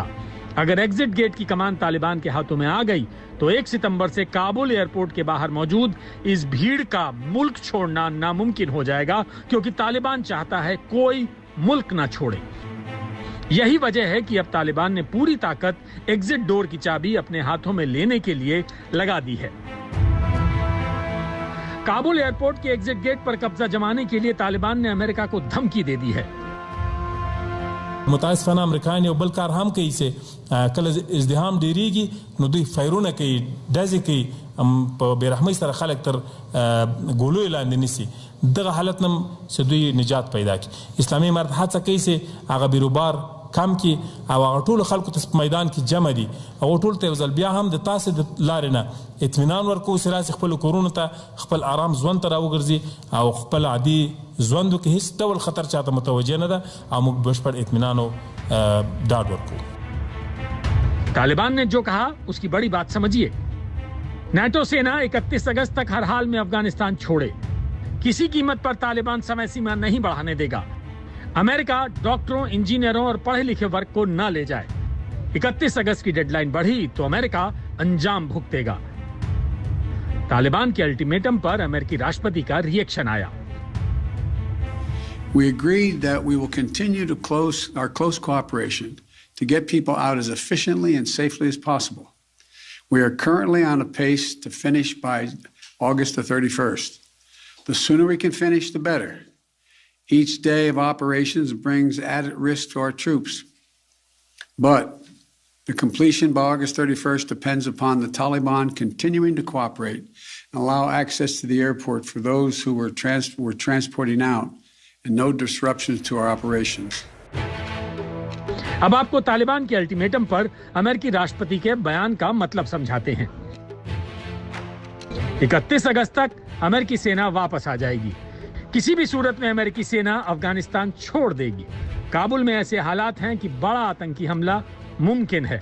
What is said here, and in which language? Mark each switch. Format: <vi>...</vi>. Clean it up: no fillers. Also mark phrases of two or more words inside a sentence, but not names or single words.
<hi>अगर एग्जिट गेट की कमान तालिबान के हाथों में आ गई तो 1 सितंबर से काबुल एयरपोर्ट के बाहर मौजूद इस भीड़ का मुल्क छोड़ना नामुमकिन हो जाएगा, क्योंकि तालिबान चाहता है कोई मुल्क ना छोड़े। यही वजह है कि अब तालिबान ने पूरी ताकत एग्जिट डोर की चाबी अपने हाथों में लेने के लिए लगा दी है। काबुल एयरपोर्ट के एग्जिट गेट पर कब्जा जमाने के लिए तालिबान ने अमेरिका को धमकी दे दी है।</hi> <ps>متاسفانه امریکایان یو بل کار هم کوي چې کله ازدحام ډیریږي نو دوی فایرونه کوي، ډزې کوي، په بیرحمۍ سره خلک تر ګولو لاندې نیسي. دغه حالت نم چې دوی نجات پیدا کړي. اسلامي امارت هڅه کوي چې هغه بیروبار کم کی او هغه ټول خلکو ته په میدان کې جمع دي. هغه ټول ته ځل بیا هم د تاسو د لارې نه اطمینان ورکو سره خپل کورونو ته خپل آرام ژوند ته راوګرځي او خپل عادي ژوند کې هیڅ ډول خطر چاته متوجه نه ده او موږ بشپړ اطمینان او ډاډ ورکو.</ps> <hi>तालिबान ने जो कहा उसकी बड़ी बात समझिए। नाटो सेना 31 अगस्त तक हर हाल में अफगानिस्तान छोड़े। किसी कीमत पर तालिबान समय सीमा नहीं बढ़ाने देगा। अमेरिका डॉक्टरों, इंजीनियरों और पढ़े लिखे वर्ग को न ले जाए। 31 अगस्त की डेडलाइन बढ़ी तो अमेरिका अंजाम भुगतेगा। तालिबान के अल्टीमेटम पर अमेरिकी राष्ट्रपति का रिएक्शन आया।</hi> <en>We agreed that we will continue to our close cooperation to get people out as efficiently and safely as possible. We are currently on a pace to finish by August the 31st. The sooner we can finish, the better. Each day of operations brings added risk to our troops. But the completion by August 31st depends upon the Taliban continuing to cooperate and allow access to the airport for those who were transporting out, and no disruptions to our operations.</en> <hi>अब आपको तालिबान के अल्टीमेटम पर अमेरिकी राष्ट्रपति के बयान का मतलब समझाते हैं। 31 अगस्त तक अमेरिकी सेना वापस आ जाएगी। किसी भी सूरत में अमेरिकी सेना अफगानिस्तान छोड़ देगी। काबुल में ऐसे हालात हैं कि बड़ा आतंकी हमला मुमकिन है।</hi>